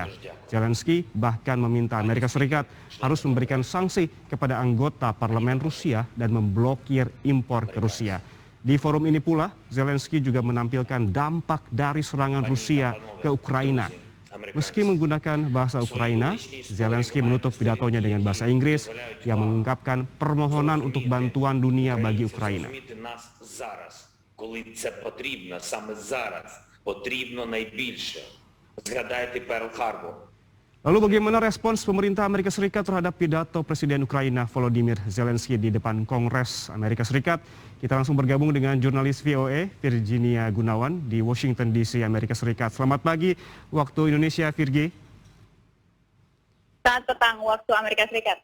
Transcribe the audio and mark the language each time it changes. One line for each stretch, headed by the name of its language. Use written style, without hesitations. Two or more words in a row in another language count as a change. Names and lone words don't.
Indonesian: Zelensky bahkan meminta Amerika Serikat harus memberikan sanksi kepada anggota parlemen Rusia dan memblokir impor ke Rusia. Di forum ini pula, Zelensky juga menampilkan dampak dari serangan Rusia ke Ukraina. Meski menggunakan bahasa Ukraina, Zelensky menutup pidatonya dengan bahasa Inggris yang mengungkapkan permohonan untuk bantuan dunia bagi Ukraina.
Ukrainian: Коли це потрібно, саме зараз потрібно найбільше. Згадайте Перл-Харбор.
Indonesian: Lalu bagaimana respons pemerintah Amerika Serikat terhadap pidato Presiden Ukraina Volodymyr Zelensky di depan Kongres Amerika Serikat? Kita langsung bergabung dengan jurnalis VOA Virginia Gunawan di Washington DC, Amerika Serikat. Selamat pagi waktu Indonesia, Virgi. Selamat petang waktu Amerika Serikat.